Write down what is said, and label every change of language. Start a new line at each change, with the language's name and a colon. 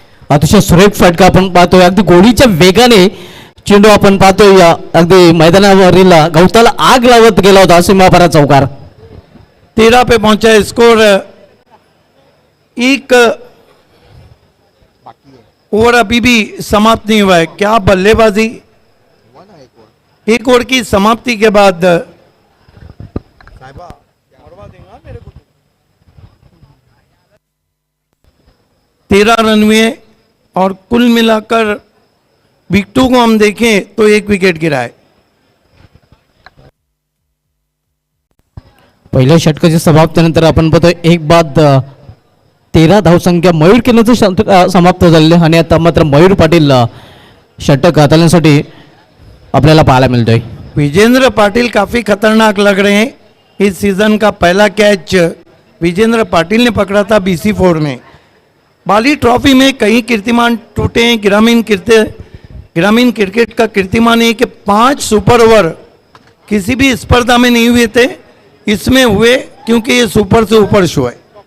Marathi: अतिशय सुरेख फटका आपण पाहतोय। अगदी गोळीच्या वेगाने चेंडू आपण पाहतोय अगदी मैदानावरील गवताला आग लावत गेला होता सीमापार चौकार।
Hindi: 13 पे पहुंचा है स्कोर। एक ओवर अभी भी समाप्त नहीं हुआ है। क्या बल्लेबाजी। एक ओवर की समाप्ति के बाद 13 रन हुए और कुल मिलाकर विकेटों को हम देखें तो 1 विकेट गिरा है।
Marathi: पहिल्या षटकाच्या समाप्तीनंतर आपण पाहतोय एक बाद 13 धावसंख्या मयूर केनेचं षटक समाप्त झालेले आणि आता मात्र मयूर पाटील षटक हाताळण्यासाठी आपल्याला पाहायला मिळतोय।
Hindi: विजेंद्र पाटिल काफी खतरनाक लग रहे हैं। इस सीजन का पहला कैच विजेंद्र पाटिल ने पकड़ा था BC4 में। बाली ट्रॉफी में कई कीर्तिमान टूटे हैं। ग्रामीण क्रिकेट का कीर्तिमान है कि 5 सुपर ओवर किसी भी स्पर्धा में नहीं हुए थे, इसमें हुए क्योंकि ये सुपर से ऊपर शो है।